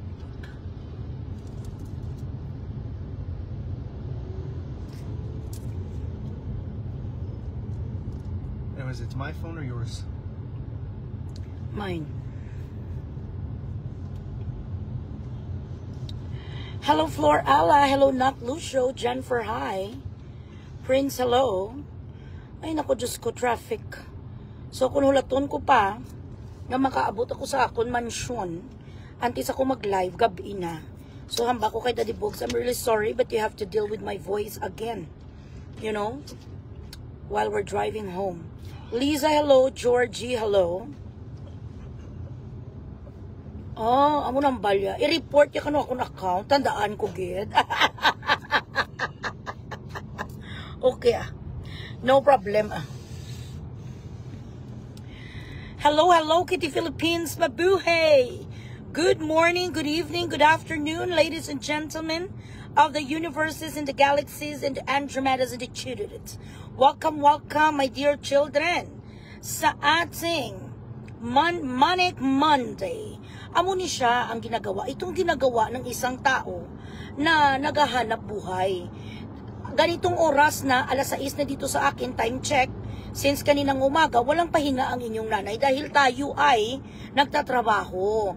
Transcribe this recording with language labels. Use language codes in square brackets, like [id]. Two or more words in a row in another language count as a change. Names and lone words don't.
[en] Anyways, it's my phone or yours? Mine. Hello, Flor Ala. Hello, Nak Lucio. Jennifer, hi. Prince, hello. [tl] Ay, naku, Diyos ko, traffic. [hil] So, kung hulaton ko pa, nga makaabot ako sa akon mansyon, antes ako mag-live, gabi na. [en] So, [hil] hamba ko kay Daddy Bogs, [en] I'm really sorry, but you have to deal with my voice again. You know? While we're driving home. Lisa, hello. Georgie, hello. [hil] Oh, amo nang balya. I-report ya kanu akong account. Tandaan ko, gid. [en] Okay, no problem. Hello, hello, Kitty Philippines. Mabuhay. Good morning, good evening, good afternoon, ladies and gentlemen of the universes and the galaxies and the Andromedas and the Chudits. Welcome, welcome, my dear children, [tl] sa ating Manic Monday. [hil] Amo ni siya ang ginagawa. [tl] Itong ginagawa ng isang tao na naghahanap buhay. Ganitong oras na, 6:00 na dito sa akin, time check. Since kaninang umaga, walang pahinga ang inyong nanay dahil tayo ay nagtatrabaho.